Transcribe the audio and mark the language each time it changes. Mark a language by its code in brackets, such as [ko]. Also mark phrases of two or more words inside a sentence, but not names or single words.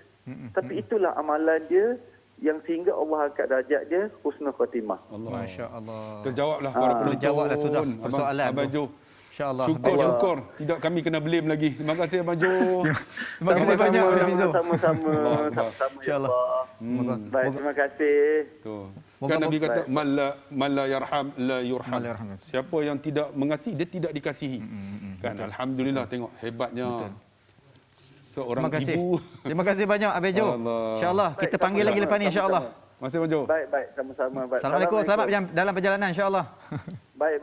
[ms] Tapi itulah amalan dia yang sehingga Allah angkat darjat dia [ar] حسن الخاتمة. [ms] Masya-Allah. Terjawablah para penonton. Terjawablah sudah persoalan. Abang Jo. InsyaAllah. Syukur. Tidak kami kena blame lagi. Terima kasih Abang Jo. Terima kasih banyak Abang Fizu. Sama-sama. InsyaAllah. Baik, terima kasih. Kan Nabi kata [ar] من لا يرحم لا يرحم. [ms] Siapa yang tidak mengasihi, dia tidak dikasihi. Kan alhamdulillah, tengok hebatnya seorang ibu. Terima kasih banyak Abang Jo. InsyaAllah kita panggil lagi lepas ni insya-Allah. Terima kasih Abang Jo. Baik, sama-sama. Assalamualaikum. Selamat dalam perjalanan insya-Allah. Baik.